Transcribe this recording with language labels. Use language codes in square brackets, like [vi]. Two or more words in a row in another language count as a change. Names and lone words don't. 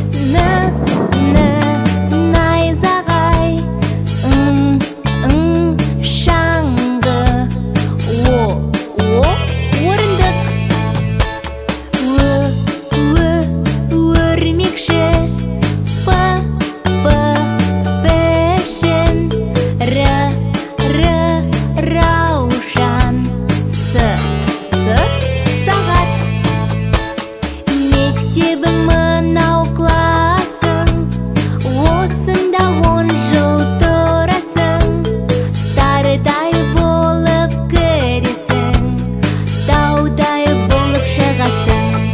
[kk] Н, н, найзағай. Ң, ң, шаңғы. О, о, орындық. Ө, ө, өрмекші. П, п, пішін. Р, р, раушан. С, с, сағат. Мектебің мынау классың, осында он жыл тұрасың. Тарыдай болып кіресің, таудай болып шығасың.